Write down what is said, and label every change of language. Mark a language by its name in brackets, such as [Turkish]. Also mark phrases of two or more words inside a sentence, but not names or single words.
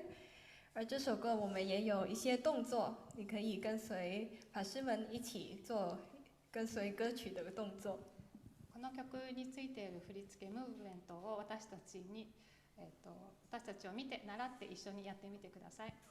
[Chinese] 而这首歌我们也有一些动作，你可以跟随法师们一起做跟随歌曲的动作。 [Japanese] この曲についている振り付けムーブメントを私たちを見て習って一緒にやってみてください。